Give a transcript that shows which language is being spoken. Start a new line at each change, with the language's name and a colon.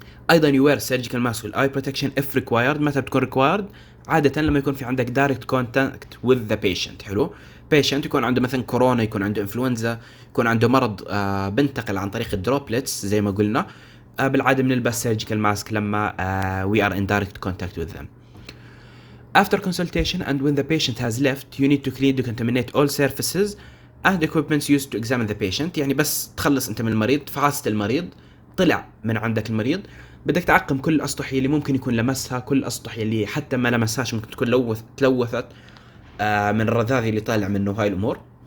English: ايضا you wear surgical mask وال eye protection if required.
Arabic: متى بتكون required؟ عادة لما يكون في عندك
English: direct contact with the patient.
Arabic: حلو. patient يكون عنده مثلا كورونا، يكون عنده influenza، يكون عنده مرض بنتقل عن طريق الدروبلتس زي ما قلنا، بالعادة بنلبس surgical mask لما
English: we are in direct contact with them. After consultation and when the patient has left, you need to clean, decontaminate all surfaces and equipments used to examine the patient.
Arabic: يعني بس تخلص انت من المريض، فحصت المريض، طلع من عندك المريض، بدك تعقم كل الأسطح اللي ممكن يكون لمسها، كل الأسطح اللي حتى ما لمسهاش ممكن تكون تلوثت من الرذاذ اللي طالع منه، هاي الأمور.